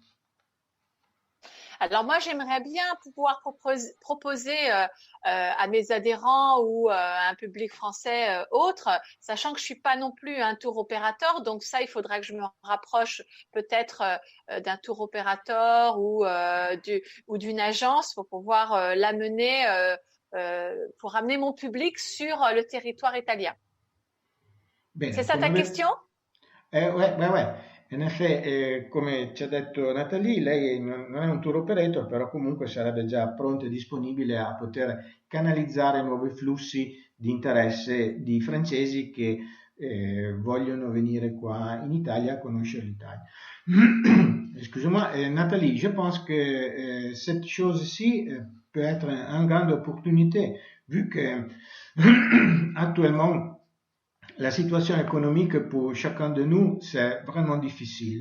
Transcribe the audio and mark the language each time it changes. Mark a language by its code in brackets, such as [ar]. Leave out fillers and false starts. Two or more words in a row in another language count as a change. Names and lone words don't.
[fr] Alors moi, j'aimerais bien pouvoir proposer à mes adhérents ou à un public français autre, sachant que je suis pas non plus un tour opérateur, donc ça, il faudrait que je me rapproche peut-être d'un tour opérateur ou d'une agence pour pouvoir l'amener, pour amener mon public sur le territoire italien. [it] Bene, [fr] c'est ça ta question? Ouais. [it] In effetti, come ci ha detto Nathalie, lei non è un [en] tour operator, [it] però comunque sarebbe già pronta e disponibile a poter canalizzare nuovi flussi di interesse di francesi che vogliono venire qua in Italia a conoscere l'Italia. [fr] Excusez-moi, Nathalie, je pense que cette chose-ci peut être une grande opportunité, vu que actuellement la situation économique pour chacun de nous, c'est vraiment difficile.